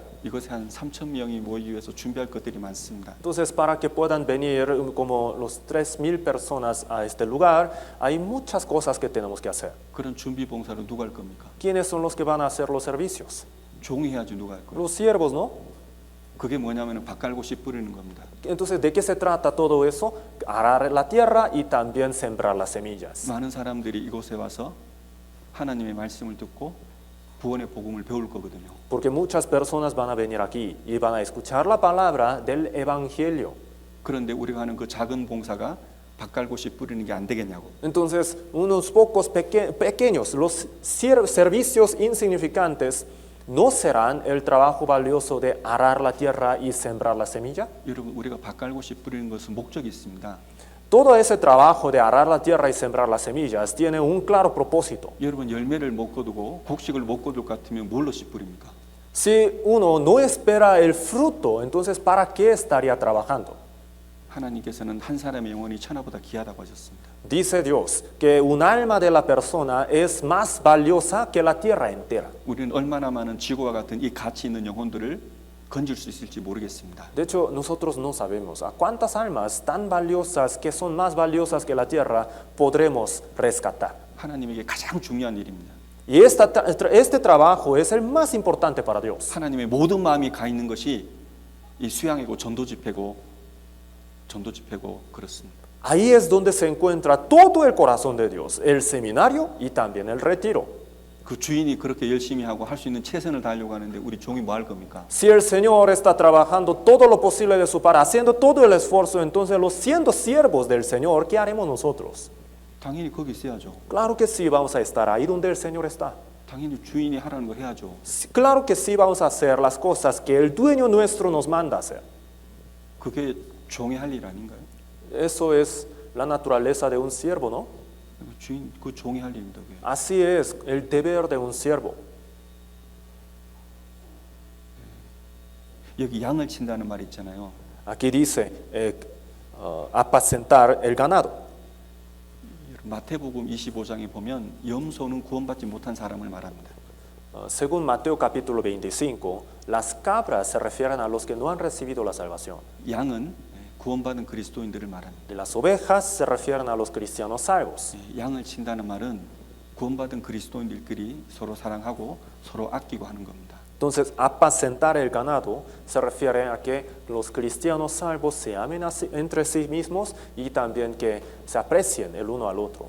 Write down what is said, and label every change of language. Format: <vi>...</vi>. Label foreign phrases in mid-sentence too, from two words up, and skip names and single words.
<ko>이곳에 한 3,000명이 모이기 위해서 준비할 것들이 많습니다.</ko> <es>Entonces, para que puedan venir como los 3,000 personas a este lugar, hay muchas cosas que tenemos que hacer.</es> <ko>그런 준비 봉사를 누가 할 겁니까?</ko> <es>¿Quiénes son los que van a hacer los servicios?</es> <ko>종이 해야지 누가 할 거예요?</ko> <es>Los siervos, ¿no?</es> <ko>그게 뭐냐면 밭 깔고 씨 뿌리는 겁니다.</ko> <es>Entonces, ¿de qué se trata todo eso? Arar la tierra y también sembrar las semillas.</es> <ko>많은 사람들이 이곳에 와서 하나님의 말씀을 듣고 구원의 복음을 배울 거거든요.</ko> <es>Porque muchas personas van a venir aquí y van a escuchar la palabra del evangelio.</es> <ko>그런데 우리가 하는 그 작은 봉사가 밭 깔고 씨 뿌리는 게 안 되겠냐고.</ko> <es>Entonces, unos pocos pequeños, los servicios insignificantes, ¿no serán el trabajo valioso de arar la tierra y sembrar la semilla?</es> <ko>여러분 우리가 밭 깔고 씨 뿌리는 것은 목적이 있습니다.</ko> <es>Todo ese trabajo de arar la tierra y sembrar las semillas tiene un claro propósito.</es> <ko>여러분 열매를 못 거두고 곡식을 못 거둘 것 같으면 뭘로 씨 뿌립니까?</ko> <es>Si uno no espera el fruto, entonces ¿para qué estaría trabajando?</es> <ko>하나님께서는 한 사람의 영혼이 천하보다 귀하다고 하셨습니다.</ko> <es>Dice Dios que un alma de la persona es más valiosa que la tierra entera.</es> <ko>우리는 얼마나 많은 지구와 같은 이 가치 있는 영혼들을 건질 수 있을지 모르겠습니다.</ko> <es>De hecho, nosotros no sabemos a cuántas almas tan valiosas, que son más valiosas que la tierra, podremos rescatar.</es> <ko>하나님에게 가장 중요한 일입니다.</ko> <es>Y este trabajo es el más importante para Dios.</es> <ko>하나님의 모든 마음이 가 있는 것이 이 수양이고 전도 집회고 그렇습니다.</ko> <es>Ahí es donde se encuentra todo el corazón de Dios, el seminario y también el retiro.</es> <ko>그 주인이 그렇게 열심히 하고 할 수 있는 최선을 다하려고 하는데 우리 종이 뭐 할 겁니까?</ko> <es>Si el Señor está trabajando todo lo posible de su parte, haciendo todo el esfuerzo, entonces los siendo siervos del Señor, ¿qué haremos nosotros?</es> <ko>당연히 거기 있어야죠.</ko> <es>Claro que sí, vamos a estar ahí donde el Señor está.</es> <ko>당연히 주인이 하라는 거 해야죠.</ko> <es>Claro que sí, vamos a hacer las cosas que el dueño nuestro nos manda hacer.</es> <ko>그게 종의 할 일 아닌가요?</ko> <es>Eso es la naturaleza de un siervo, ¿no?</es> <ko>주인 그 종이 할 일입니다. 그게.</ko> <es>Así es el deber de un siervo.</es> <ko>여기 양을 친다는 말 있잖아요.</ko> <es>Aquí dice apacentar el ganado.</es> <ko>마태복음 25장에 보면 염소는 구원받지 못한 사람을 말합니다.</ko> <es>Según Mateo capítulo 25, las cabras se refieren a los que no han recibido la salvación.</es> <ko>양은 구원받은 그리스도인들을 말합니다.</ko> <es>De las ovejas se refieren a los cristianos salvos.</es> <ko>양을 친다는 말은 구원받은 그리스도인들끼리 서로 사랑하고 서로 아끼고 하는 겁니다.</ko> <es>Entonces, apacentar el ganado se refiere a que los cristianos salvos se amen entre sí mismos y también que se aprecien el uno al otro.</es>